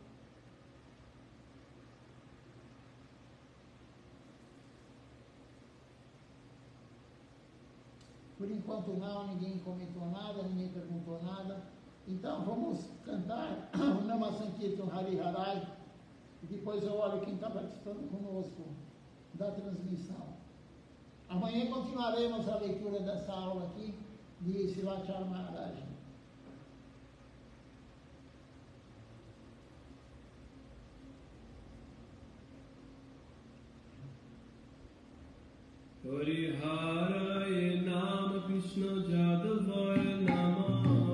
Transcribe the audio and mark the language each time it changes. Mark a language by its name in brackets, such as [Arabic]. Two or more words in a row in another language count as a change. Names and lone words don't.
[Portuguese] Por enquanto não, ninguém comentou nada, ninguém perguntou nada. Então vamos cantar o [Sanskrit] Nama Sankirtan Hari Harai. [Portuguese] E depois eu olho quem está participando conosco da transmissão. Amanhã continuaremos a leitura dessa aula aqui de Silachar Maharaj. [Sanskrit] Hariharaya Nama Krishna Jadavaya Nama